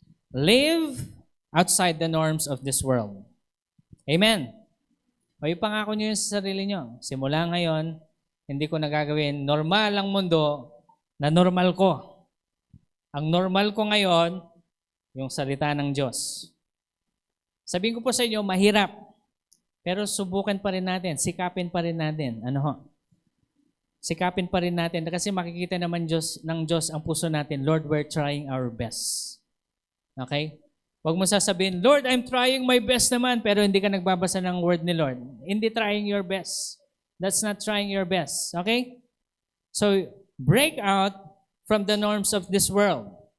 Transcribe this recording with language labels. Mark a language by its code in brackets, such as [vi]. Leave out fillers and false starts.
[en] Live outside the norms of this world. Amen. [tl] O ipangako niyo sa sarili niyo. Simula ngayon, hindi ko nagagawin. Normal ang mundo na normal ko. Ang normal ko ngayon, yung salita ng Diyos. Sabihin ko po sa inyo, mahirap. Pero subukan pa rin natin. Sikapin pa rin natin. Ano ho? Sikapin pa rin natin kasi makikita naman ng Diyos ang puso natin. [en] Lord, we're trying our best. Okay? [tl] Huwag mo sasabihin, [en] Lord, I'm trying my best naman, [tl] pero hindi ka nagbabasa ng word ni Lord. [en] Hindi trying your best. That's not trying your best. Okay? So, break out from the norms of this world.